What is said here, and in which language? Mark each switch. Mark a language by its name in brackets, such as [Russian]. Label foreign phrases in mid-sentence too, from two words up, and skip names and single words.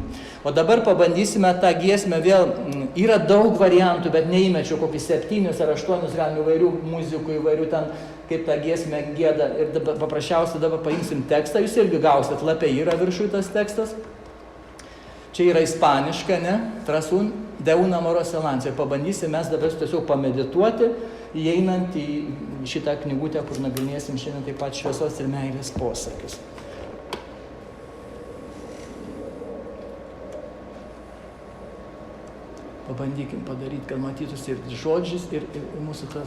[Lithuanian] O dabar pabandysime tą giesmę vėl, yra daug variantų, bet neįmečiau kokį 7 ar 8 galim įvairių muzikų, įvairių ten, kaip tą giesmę gėda. Ir dabar paprasčiausiai dabar paimsim tekstą, jūs irgi gausit, lapė yra viršui tas tekstas. Čia yra ispaniška, ne? Trasun de una moros elancija. Pabandysim mes dabar tiesiog pamedituoti, įeinant į šitą knygutę, kur nagrinėsim šiandien taip pat šviesos ir meilės posakius. Pabandykim padaryti, kad matytųsi ir žodžiais, ir mūsų tas.